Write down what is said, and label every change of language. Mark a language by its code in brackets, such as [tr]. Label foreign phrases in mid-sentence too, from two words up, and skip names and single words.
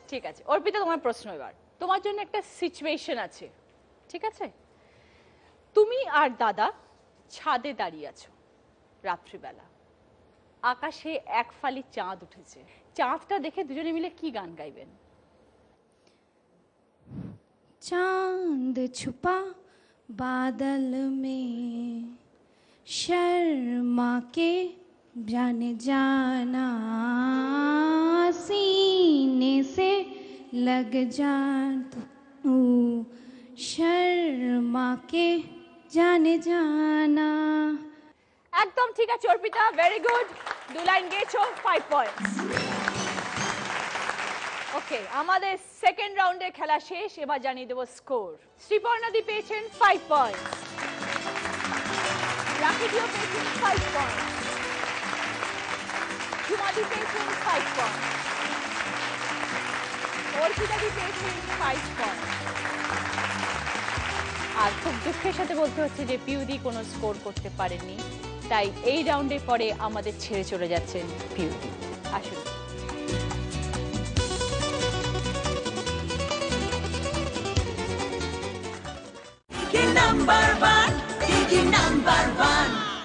[bn] ঠিক আছে অর্পিতা, তোমার প্রশ্ন এবার। তোমার জন্য একটা সিচুয়েশন আছে, ঠিক আছে? তুমি আর দাদা ছাদে দাঁড়িয়ে আছো রাত্রিবেলা, আকাশে এক ফালি চাঁদ উঠেছে। চাঁদটা দেখে দুজনে মিলে কি গান গাইবেন? [hi] चांद छुपा बादल में शर्मा के जाने जाना, सीने से लग जा तू शर्मा के जाने जाना। [bn] একদম ঠিক আছে অর্পিতা, [en] very good. [bn] 2 লাইন গেছো, 5 পয়েন্টস। [en] okay, okay, [bn] আমাদের সেকেন্ড রাউন্ডের খেলা শেষ। এবার জানিয়ে দেবো স্কোর। শ্রীপর্ণাদি পেয়েছেন 5 পয়েন্ট, রাখিদিও পেয়েছেন 5 পয়েন্ট, ঝুমাদি পেয়েছেন 5 পয়েন্ট, অর্পিতাদি পেয়েছেন 5 পয়েন্ট। আর খুব দুঃখের সাথে বলতে হচ্ছে যে পিউদি কোনো স্কোর করতে পারেননি, তাই এই রাউন্ডের পরে আমাদের ছেড়ে চলে যাচ্ছেন পিউদি। আসুন। [en] Number one, number one.